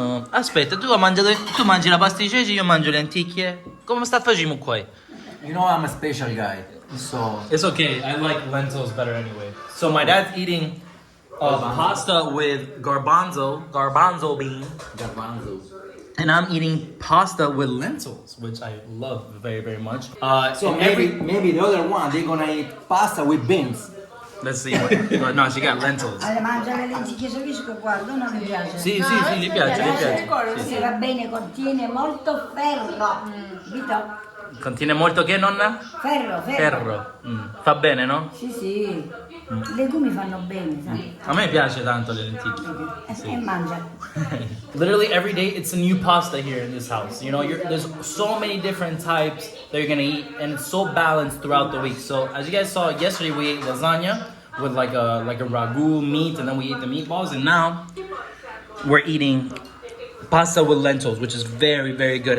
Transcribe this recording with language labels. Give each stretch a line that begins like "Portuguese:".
Italian: aspetta, tu mangi la pasta di ceci, io mangio le lenticchie. Come sta facendo qua?
English: You know I'm a special guy, so It's okay. I like lentils better anyway. So my dad's eating pasta with garbanzo bean, garbanzo. and I'm eating pasta with lentils, which I love very, very much. So and maybe the other one they're gonna eat pasta with beans. let's see. No, she got lentils.
Italian: Ale mangia le lenticchie solisco qua, non mi piace. Sì, gli piace, gli piace. Sì, va bene, contiene molto ferro. Vito? Contiene molto che, nonna? Ferro. Ferro. Fa bene, no? Sì, sì. I legumi fanno bene, sai? A me piace tanto le lenticchie. E mangia.
English: Literally every day it's a new pasta here in this house. You know, there's so many different types that you're gonna eat, and it's so balanced throughout the week. So as you guys saw yesterday, we ate lasagna with like a ragu meat, and then we ate the meatballs, and now we're eating pasta with lentils, which is very, very good.